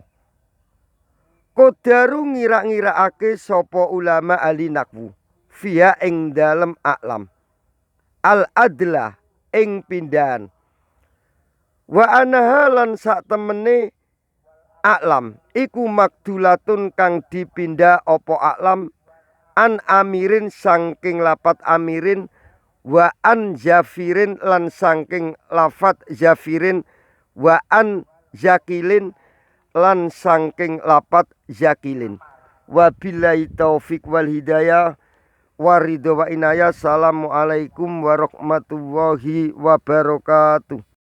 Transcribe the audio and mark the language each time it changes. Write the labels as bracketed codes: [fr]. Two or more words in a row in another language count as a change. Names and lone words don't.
[jv] Kodaru ngira-ngirakake sapa ulama ahli nahwu fiha ing dalem [ar] أَعْلَامُ الْعَدْلَةِ [jv] ing pindahan. [ar] وَأَنَّهَا [jv] lan sak temene a'lam iku makdulatun kang dipindah apa [ar] أَعْلَامٌ عَنْ عَامِرٍ [jv] saking lapat amirin [ar] وَعَنْ جَافِرٍ [jv] lan saking lafat jafirin [ar] وَعَنْ زَاكِلٍ [jv] lan saking lapat zakilin. [ar] وَبِاللَّهِ التَّوْفِيقُ وَالْهِدَايَةُ وَالرِّضَا وَالْعِنَايَةُ. السَّلَامُ عَلَيْكُمْ وَرَحْمَةُ اللَّهِ وَبَرَكَاتُهُ.